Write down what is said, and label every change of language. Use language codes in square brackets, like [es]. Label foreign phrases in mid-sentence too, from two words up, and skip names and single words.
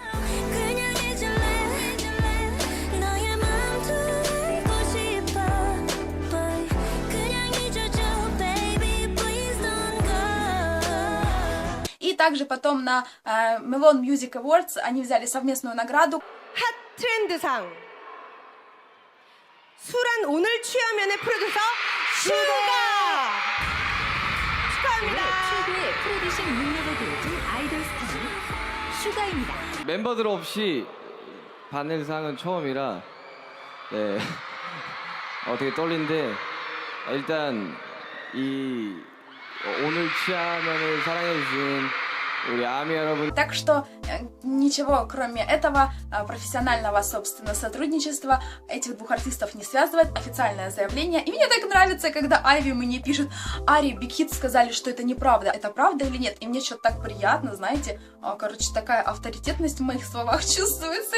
[ru] И также потом на Melon Music Awards они взяли совместную награду. [ko] 핫 트렌드상 수란 오늘 취하면의 프로듀서 슈가 축하합니다. 최고의 프로듀싱 능력을 보여준 아이돌 스타는 슈가입니다. 멤버들 없이 받는 상은 처음이라 네 되게 떨리는데 일단 이 오늘 취하면을 사랑해주신 우리 아미 여러분. [ru] Так что ничего кроме этого профессионального, собственно, сотрудничества этих двух артистов не связывает. Официальное заявление. И мне так нравится, когда Айви мне пишет: Ари, Биг Хит сказали, что это неправда. Это правда или нет? И мне что-то так приятно, знаете. Короче, такая авторитетность в моих словах чувствуется.